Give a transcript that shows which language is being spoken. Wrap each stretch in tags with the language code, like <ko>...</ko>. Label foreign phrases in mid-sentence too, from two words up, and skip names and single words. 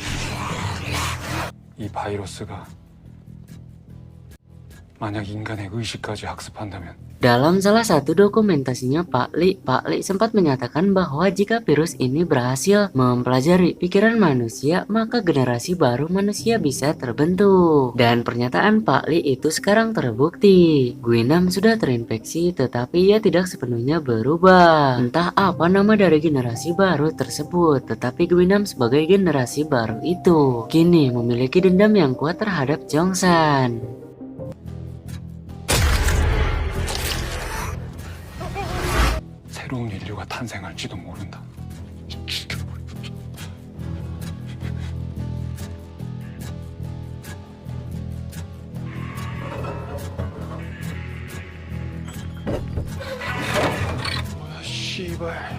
<ko>이 바이러스가 만약 인간의 의식까지 학습한다면</ko> <id>Dalam salah satu dokumentasinya Pak Li sempat menyatakan bahwa jika virus ini berhasil mempelajari pikiran manusia, maka generasi baru manusia bisa terbentuk. Dan pernyataan Pak Li itu sekarang terbukti. Guinam sudah terinfeksi, tetapi ia tidak sepenuhnya berubah. Entah apa nama dari generasi baru tersebut, tetapi Guinam sebagai generasi baru itu kini memiliki dendam yang kuat terhadap Jeongsan.</id> <ko>새로운 인류가 탄생할지도 모른다. 뭐야, 씨발.</ko>